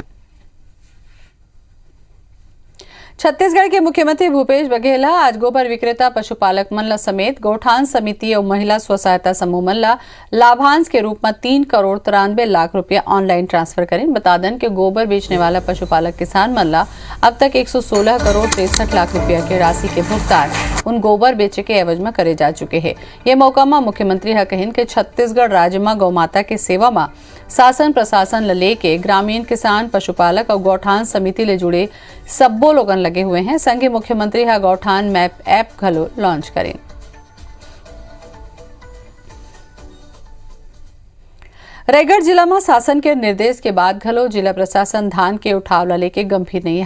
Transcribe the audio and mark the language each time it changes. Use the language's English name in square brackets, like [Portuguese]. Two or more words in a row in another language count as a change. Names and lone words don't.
[Chhattisgarhi] छत्तीसगढ़ के मुख्यमंत्री भूपेश बघेल आज गोबर विक्रेता पशुपालक मन समेत गौठान समिति और महिला स्व सहायता समूह मन लाभांश के रूप में 3 करोड़ 93 लाख रुपया [English] online transfer [Chhattisgarhi] करें। बता दें कि गोबर बेचने वाला पशुपालक किसान मन अब तक 116 करोड़ 63 लाख रुपया की राशि के भुगतान उन गोबर बेचे के एवज में करे जा चुके हैं। ये मौका में मुख्यमंत्री कहिन कि छत्तीसगढ़ राज्य में गौमाता के सेवा में शासन प्रशासन लेके ग्रामीण किसान पशुपालक और गौठान समिति ले जुड़े सब्बो लोगन लगे हुए हैं। संघी मुख्यमंत्री गौठान [English] map app [Chhattisgarhi] घलो लॉन्च करें। रायगढ़ जिला में शासन के निर्देश के बाद घलो जिला प्रशासन धान के उठाव ला लेके गंभीर नहीं।